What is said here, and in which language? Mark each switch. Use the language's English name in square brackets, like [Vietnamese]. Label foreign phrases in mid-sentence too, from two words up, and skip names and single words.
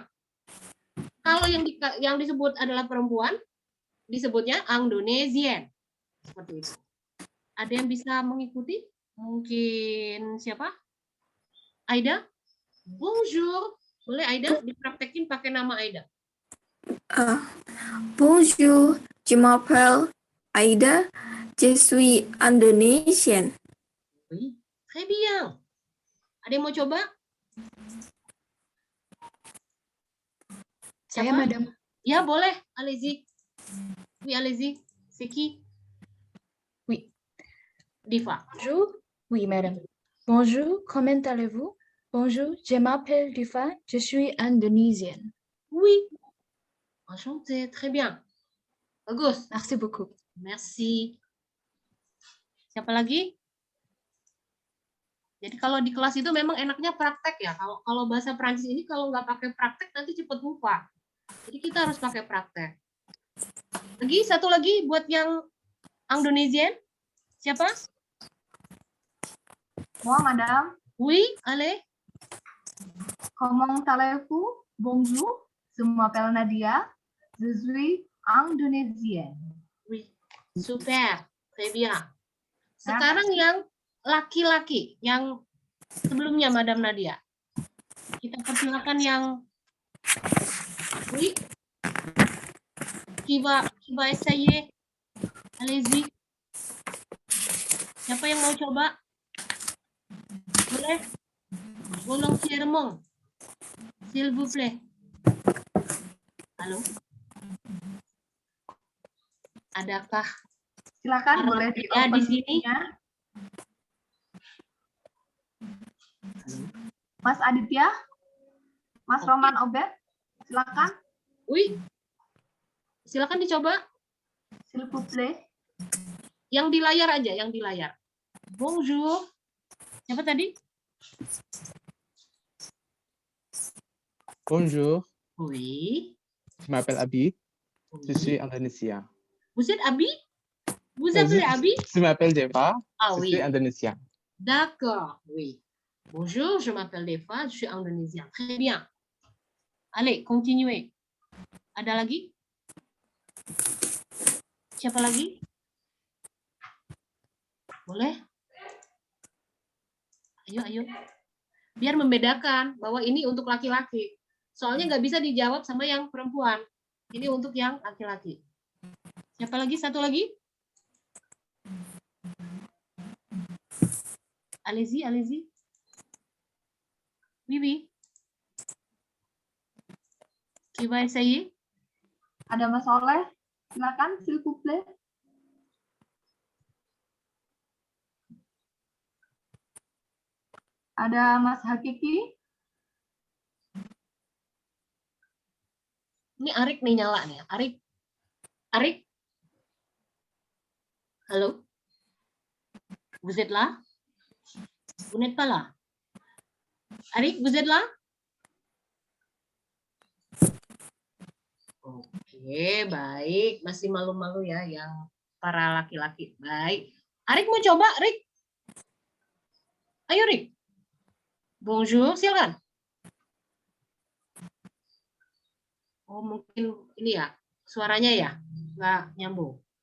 [Indonesian] Kalau yang disebut adalah perempuan, disebutnya Indonesian. Seperti itu. Ada yang bisa mengikuti? Mungkin siapa? Aida? [French] Bonjour. [Indonesian] Boleh Aida dipraktekin pakai nama Aida. [French] Bonjour, je m'appelle Aida, je suis Indonesian. Oui, très bien. [Indonesian] Ada yang mau coba? Saya, Siapa? madame. Ya, boleh. [French] Allez-y. Oui, allez-y. C'est qui? Oui. Diva. Bonjour. Oui, madame. Bonjour, comment allez-vous? Bonjour, je m'appelle Diva, je suis Indonesienne. Oui. Enchanté. Très bien. Bagus. Merci beaucoup. Merci. [Indonesian] Siapa lagi? Jadi kalau di kelas itu memang enaknya praktek ya. Kalau bahasa Prancis ini kalau nggak pakai praktek nanti cepat lupa. Jadi kita harus pakai praktek. Satu lagi buat yang Indonesian. Siapa? [French] Moi, madame, Oui, allez. comment allez-vous? Bonjour, je m'appelle Nadia, je suis Indonesienne. Oui, super, très bien. [Indonesian] Sekarang yang laki-laki, yang sebelumnya Madam Nadia. Kita persilakan yang oui. [French] Qui va essayer? Allez-y. [Indonesian] Siapa yang mau coba? Boleh? [French] Volontairement. S'il vous plaît. [Indonesian] Halo? Adakah Silakan Para boleh pria di sini? Mas Aditya, Mas Roman Obed, silakan. Oui. Silakan dicoba. [French] S'il vous plaît. [Indonesian] Yang di layar aja, yang di layar. Bonjour. Siapa tadi? [French] Bonjour, Oui. je m'appelle Abi, je Oui. suis indonésien. Vous êtes Abi? Vous appelez Abi? Je m'appelle Deva, Ah je oui. suis indonésien. D'accord, oui. Bonjour, je m'appelle Deva, je suis indonésien. Très bien. Allez, continuez. [Indonesian] Ada lagi? Siapa lagi? Boleh? Ayo. Biar membedakan bahwa ini untuk laki-laki. Soalnya nggak bisa dijawab sama yang perempuan. Ini untuk yang laki-laki. Siapa lagi? Satu lagi? [French] Allez-y. Bibi. Qui va essayer? [Indonesian] Ada Mas Soleh, silakan, [French] s'il vous plaît. [Indonesian] Ada Mas Hakiki, Ini Arik nih nyala nih. Arik. Halo? [French] Vous êtes là? Vous n'êtes pas là? Arik, vous êtes là? [Indonesian] Oke, baik. Masih malu-malu ya yang para laki-laki. Baik. Arik mau coba, Rik? Ayo, Rik. Bonjour, silakan. Oh, mungkin ini ya, suaranya ya, nggak nyambung.